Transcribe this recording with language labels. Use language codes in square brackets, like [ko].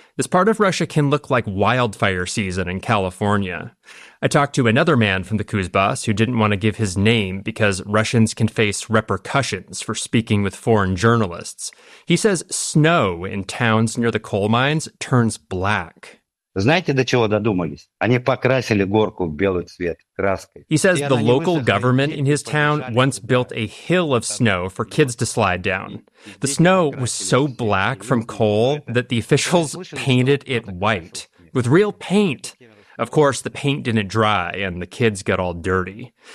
[en] This part of Russia can look like wildfire season in California. I talked to another man from the Kuzbass who didn't want to give his name because Russians can face repercussions for speaking with foreign journalists. He says snow in towns near the coal mines turns black. [ru] Знаете, до чего додумались? Они покрасили горку в белый цвет краской. [en] He says the local government in his town once built a hill of snow for kids to slide down. The snow was so black from coal that the officials painted it white with real paint. Of course, the paint didn't dry and the kids got all dirty.